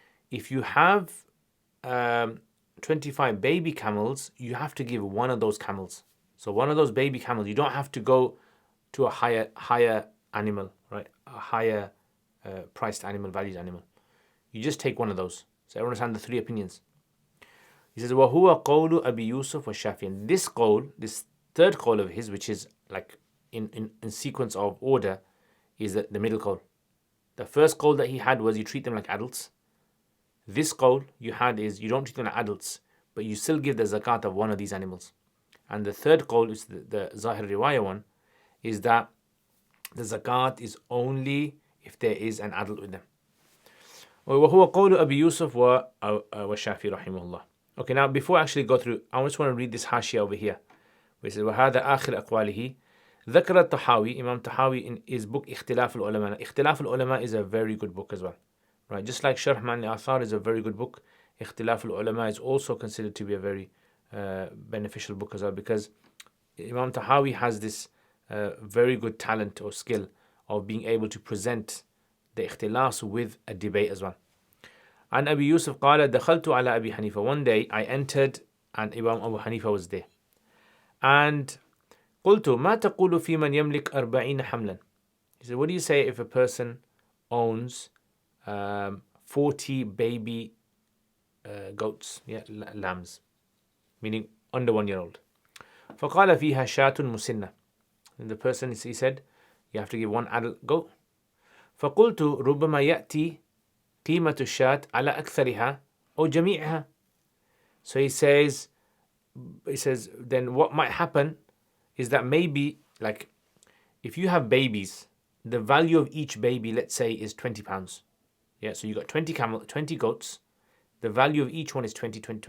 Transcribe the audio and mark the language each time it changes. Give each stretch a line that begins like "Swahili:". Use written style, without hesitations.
English: If you have 25 baby camels, you have to give one of those camels. So one of those baby camels, you don't have to go to a higher animal, right? A higher priced animal, valued animal. You just take one of those. So everyone understand the three opinions. He says, وَهُوَ قَوْلُ أَبِي يُوسُف وَالشَّافِعِيِّ. And this third qawl of his, which is like in sequence of order, is the middle qawl. The first qawl that he had was you treat them like adults. This qawl you had is you don't treat them like adults, but you still give the zakat of one of these animals. And the third qawl is the Zahir Riwayah one, is that the zakat is only if there is an adult with them.
Arabic: وَهُوَ قَوْلُ أَبِي يُوسُف وَالشَّافِعِيِّ رَحِمَهُ الله.
English: Okay, now before I actually go through, I just want to read this hashia over here. Which says, وَهَذَا آخِرَ أَقْوَالِهِ. ذكر الطحاوي, Imam Tahawi in his book اختلاف العلماء. اختلاف العلماء is a very good book as well. Right, just like Sharh Ma'ani al-Athar is a very good book, اختلاف العلماء is also considered to be a very beneficial book as well, because Imam Tahawi has this very good talent or skill of being able to present the ikhtilas with a debate as well.
Arabic: And Abu Yusuf قال دخلت على أبي حنيفة.
English: One day I entered and Imam Abu Hanifa was there.
Arabic: And قلت ما تقول في من يملك 40 حملا.
English: He said, what do you say if a person owns 40 baby goats, lambs, meaning under 1 year old.
Arabic: فقال فيها شاة مسنة.
English: And the person, he said, you have to give one adult goat.
Arabic: فقلت ربما يأتي قيمة الشاة على أكثرها أو جميعها.
English: So he says, then what might happen is that maybe, like, if you have babies, the value of each baby, let's say, is £20. Yeah, so you got 20 goats. The value of each one is 20.